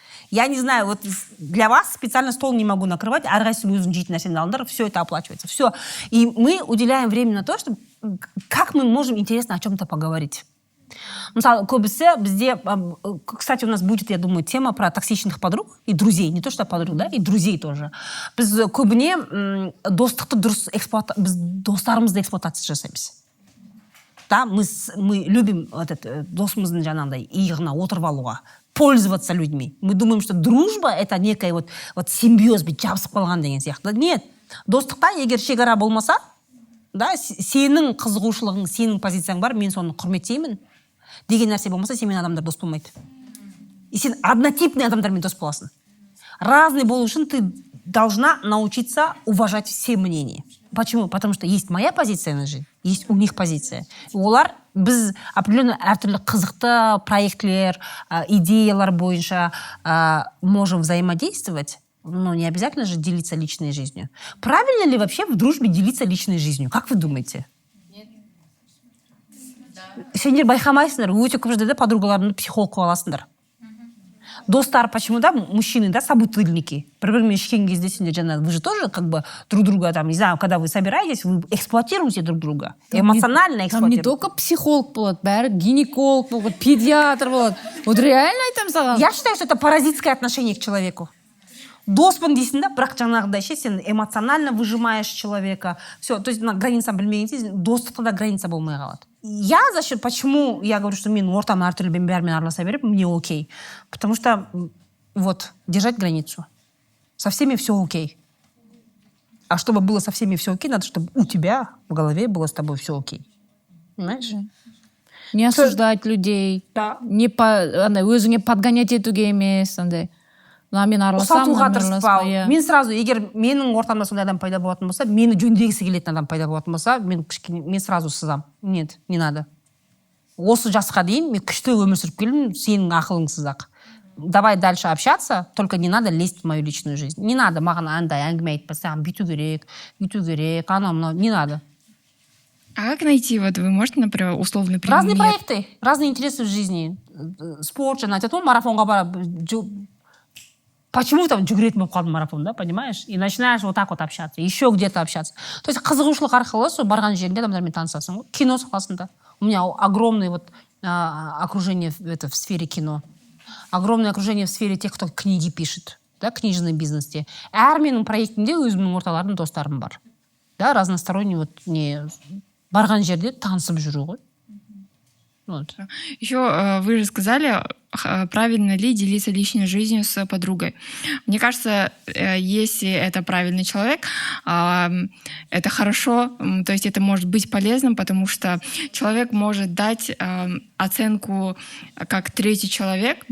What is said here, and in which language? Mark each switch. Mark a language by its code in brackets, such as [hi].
[ru] Я не знаю, вот для вас специально стол не могу накрывать, [kk] әрқайсысы өзің жейтін нәрсені алыңдар, [ru] все это оплачивается. Все. И мы уделяем время на то, чтобы как мы можем интересно о чем-то поговорить. Мысалы, [kk] көбісі бізде, [ru] кстати, у нас будет, я думаю, тема про токсичных подруг и друзей. Не то, что подруг, да, и друзей тоже. [kk] Біз көбіне достықты дұрыс біз достарымызды эксплуатация жасаймыз. [ru] Да, мы любим [kk] досымыздың жаңағыдай иығына отырып алуға, [ru] пользоваться людьми. Мы думаем, что дружба это некая вот симбиоз, [kk] жабысып қалған деген сияқты. Нет, достықта егер шекара болмаса, да, сенің қызығушылығың, сенің позицияң бар, мен соны құрметтеймін деген нәрсе болмаса, сенімен адамдар дос болмайды. И сен однотипный адамдармен дос боласың. [ru] Разный [kk] болу үшін [ru] ты должна научиться уважать все мнения. Почему? Потому что есть моя позиция на жизнь, есть у них позиция. [kk] Олар біз [ru] определенно [kk] әртүрлі қызықты проектлер, идеялар бойынша [ru] можем взаимодействовать, но не обязательно же делиться личной жизнью. Правильно ли вообще в дружбе делиться личной жизнью? Как вы думаете? Нет. [kk] Сендер байқамайсыңдар, өте көп жерде подругаларыңды психолог қылып аласыңдар. [ru] Достар, почему, да, мужчины, да, собутыльники. [kk] Бір-бірімен ішкен кезде сендер жаңағы, [ru] вы же тоже как бы друг друга, там, не знаю, когда вы собираетесь, вы эксплуатируете друг друга. Эмоционально эксплуатируете. Там не только [kk] психолог болады, бәрі гинеколог болады, педиатр болады. Вот реально айтамын саған. [ru] Я считаю, что это паразитское отношение к человеку. [kk] Доспын дейсің да, бірақ жаңағыдай ше, сен [ru] эмоционально выжимаешь человека. Все, то есть [kk] границаны білмегенде достықта да граница болмай қалады. [ru] Я за счет, почему я говорю, что [kk] мен ортам әртүрлі бәрімен араласа беріп, [ru] мне окей. Потому что вот, держать границу. Со всеми все окей. А чтобы было со всеми все окей, надо, чтобы у тебя в голове было с тобой все окей. Понимаешь? Не осуждать людей. Да. [kk] Өзіңе подгонять етуге емес, андай. Мен ұсатуға тырыспау. Мен сразу, егер менің ортамда сондай адам пайда болатын болса, мені жөндегісі келетін адам пайда болатын болса, мен сразу сызам. [ru] Нет, не надо. [kk] Осы жасқа дейін мен күшті өмір сүріп келдім, сенің ақылыңсыз ақ. [ru] Давай дальше общаться, только не надо лезть в мою личную жизнь. Не надо [kk] маған андай әңгіме айтпа, саған бүйту керек, анау, [ru] не надо. А как найти, вот вы можете, например, условно пример? Разные проекты, разные интересы в жизни. Спорт, [kk] айтады, марафонға барып, [ru] почему там [kk] жүгіретін болып қалдым [ru] марафон, да, понимаешь? И начинаешь вот так вот общаться, еще где-то общаться. То есть [kk] қызығушылық арқылы сол барған жерінде адамдармен танысасың ғой. Кино саласында. [ru] У меня огромное вот окружение в сфере кино. Огромное окружение в сфере тех, кто книги пишет, да, книжный бизнесте. [kk] Әр менің проектімде өзімнің орталарым, достарым бар. Да, [ru] разносторонний вот [kk] не барған жерде танысып жүру ғой. [ru] Вот. Еще вы же сказали, правильно ли делиться личной жизнью с подругой. Мне кажется, если это правильный человек, это хорошо, то есть это может быть полезным, потому что человек может дать оценку как третий человек.